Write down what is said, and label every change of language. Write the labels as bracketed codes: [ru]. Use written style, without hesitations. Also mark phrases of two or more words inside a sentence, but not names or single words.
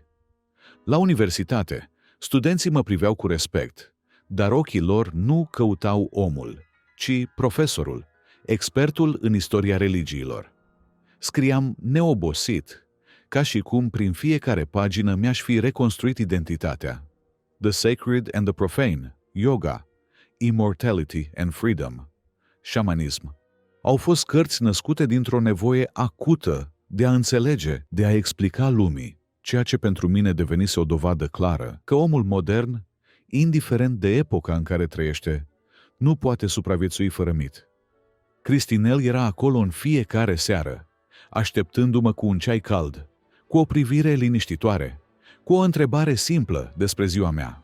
[ro] La universitate, studenții mă priveau cu respect, dar ochii lor nu căutau omul, ci profesorul, expertul în istoria religiilor. Scriam neobosit ca și cum prin fiecare pagină mi-aș fi reconstruit identitatea. The Sacred and the Profane, Yoga, Immortality and Freedom, Shamanism, au fost cărți născute dintr-o nevoie acută de a înțelege, de a explica lumii, ceea ce pentru mine devenise o dovadă clară că omul modern, indiferent de epoca în care trăiește, nu poate supraviețui fără mit. Cristinel era acolo în fiecare seară, așteptându-mă cu un ceai cald, cu o privire liniștitoare, cu o întrebare simplă despre ziua mea.